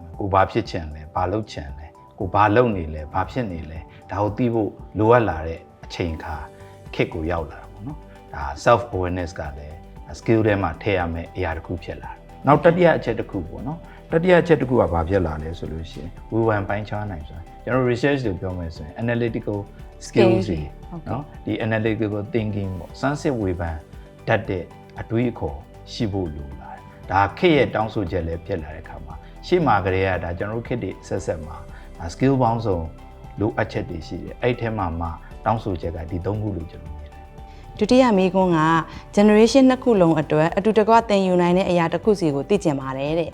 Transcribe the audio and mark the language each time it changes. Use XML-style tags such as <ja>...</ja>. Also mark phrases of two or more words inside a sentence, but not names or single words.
<my>မယ်ကိုဘာဖြစ်ချင်လဲဘာလုပ်ချင်လဲကိုဘာလုပ်နေလဲဘာဖြစ်နေလဲဒါကိုသိဖို့လိုအပ်လာတဲ့အချိန်ခါခေတ်ကိုရောက်လာတာပေါ့နော်ဒါ</my> <en>self awareness</en> <my>ကလည်း skill ထဲမှာထည့်ရမယ့်အရာတစ်ခုဖြစ်လာတယ်နောက်တတိယအချက်တစ်ခုပေါ့နော်တတိယအချက်တစ်ခုကဘာဖြစ်လာလဲဆိုလို့ရှိရင်ဝေဖန်ပိုင်းခြားနိုင်ဆိုကျွန်တော် research တွေပြောမယ်ဆိုရင်</my> <en>analytical skills</en> <my>တွေနော်ဒီ</my> <en>analytical thinking</en> <my>ပေါ့စမ်းစစ်ဝေဖန်တတ်တဲ့အတွေးအခေါ်ရှိဖို့လိုလာတယ်ဒါခေတ်ရဲ့တောင်းဆိုချက်လည်းဖြစ်လာတဲ့အခါမှာရှေ့မှာကလေးကဒါကျွန်တော်တို့ခေတ်တွေဆက်မှာ skill ပေါင်းစုံလိုအပ်ချက်တွေရှိတယ်အဲ့ထဲမှာတောင်းဆိုချက်ကဒီ၃ခုလို့ကျွန်တော်မြင်တယ် ဒုတိယမိကွန်းက generation နှစ်ခုလုံးအတွက်အတူတကွသင်ယူနိုင်တဲ့အရာတစ်ခုစီကိုသိကျင်ပါတယ်တဲ့</my>